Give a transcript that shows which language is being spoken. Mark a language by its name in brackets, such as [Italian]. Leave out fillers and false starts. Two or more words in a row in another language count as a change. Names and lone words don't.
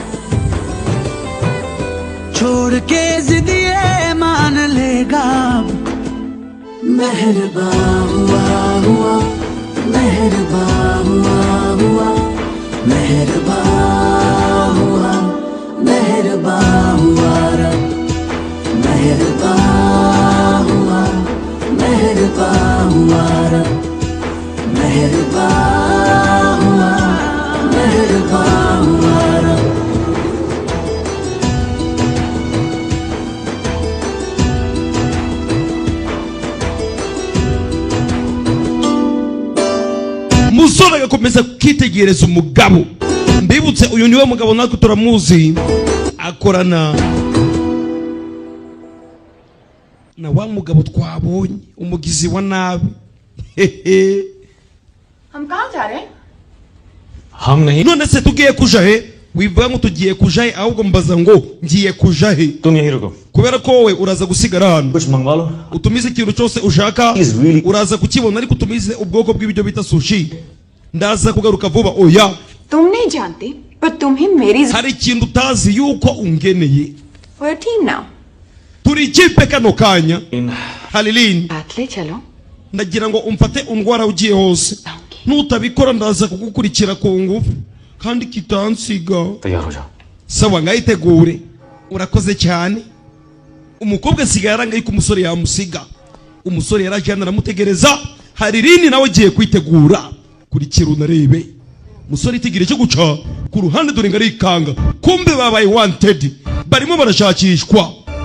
[Hindi] छोड़ के जिदिए मान लेगा मेहरबान हुआ हुआ मेहरबान हुआ हुआ मेहरबान हुआ मेहरबान हुआ रब मेहरबान हुआ मेहरबान हुआ रब मेहरबान हुआ मेहरबान हुआ रब। [Kinyarwanda] Musore agakomeza kwitegereza umugabo. Mbibutse uyu niwe mugabo natwe turamuzi akorana na wa mugabo twabonye umugizi wa nabi. [Hindi] हम कहाँ जा रहे हैं? हम नहीं। [Kinyarwanda] None se tugiye kuja he? Wivuga ngo tugiye kuja he ahubwo mbaza ngo ngiye kuja he? [Hindi] तुम यहीं रुको, [Kinyarwanda] Kubera ko wowe uraza gusigara hano. [Hindi] कुछ मंगवा लो। [Kinyarwanda] Utumize ikintu cyose ushaka [English] Is really- [Kinyarwanda] uraza kukibona ariko utumize ubwoko bw'ibiryo bita sushi. Ndaza kugaruka vuba oya. [Hindi] तुम नहीं जानते पर तुम ही मेरी [Kinyarwanda] Hari ikintu utazi yuko ungeneye. [English] We're a team now. [Kinyarwanda] Turi ikipe kano kanya. Halilin. [Hindi] साथ ले चलो। [Kinyarwanda] Ndagira ngo umfate undwara ugiye hose. Nutabikora ndaza kugukurikira ku ngufu kandi kitansiga. [Hindi] तैयार हो जाओ। [Kinyarwanda] Sawa ngayitegure. Urakoze cyane. Umukobwa sigara ngayi ku musore yamusiga. Umusore yarajyana aramutegereza. Halilin nawe agiye kwitegura. Kurikira unarebe. Musore itigire cyo guca ku ruhande dore ngari ikanga. Kumbe babaye wanted. Barimo barashakishwa.